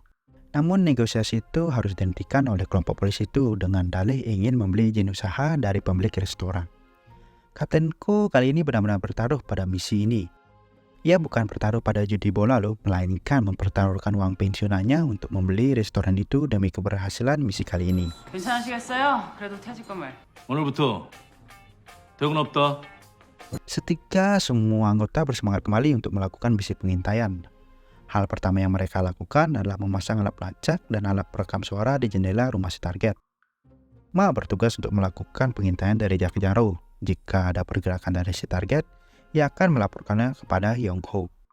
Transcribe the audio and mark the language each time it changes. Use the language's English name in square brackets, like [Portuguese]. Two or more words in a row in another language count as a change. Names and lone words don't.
[Indonesian] Namun negosiasi itu harus dihentikan oleh kelompok polisi itu dengan dalih ingin membeli izin usaha dari pemilik restoran. Kapten Ko kali ini benar-benar bertaruh pada misi ini. Ia bukan bertaruh pada judi bola loh, melainkan mempertaruhkan uang pensiunannya untuk membeli restoran itu demi keberhasilan misi kali ini. [Korean] 괜찮으시겠어요? 그래도 퇴직금을. 오늘부터 퇴근 없다. [Indonesian] Seketika semua anggota bersemangat kembali untuk melakukan misi pengintaian. Hal pertama yang mereka lakukan adalah memasang alat pelacak dan alat perekam suara di jendela rumah si target. Ma bertugas untuk melakukan pengintaian dari jarak jauh. Jika ada pergerakan dari si target, ia akan melaporkannya kepada Yong Ho.